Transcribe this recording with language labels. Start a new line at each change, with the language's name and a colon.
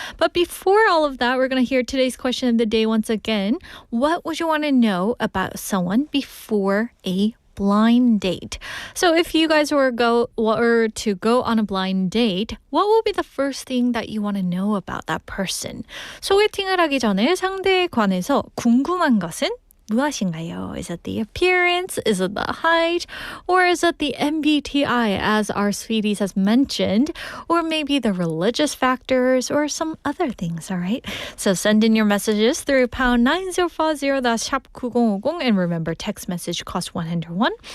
English: But before all of that, we're going to hear today's question of the day once again. What would you want to know about someone before a blind date? So if you guys were to go on a blind date, what will be the first thing that you want to know about that person?
Korean: 소개팅을 하기 전에 상대에 관해서 궁금한 것은 무엇인가요?
English: Is it the appearance? Is it the height? Or is it the MBTI, as our sweeties has mentioned? Or maybe the religious factors or some other things, all right? So send in your messages through pound 9040, that's 샵 9050, and remember, text message costs 101.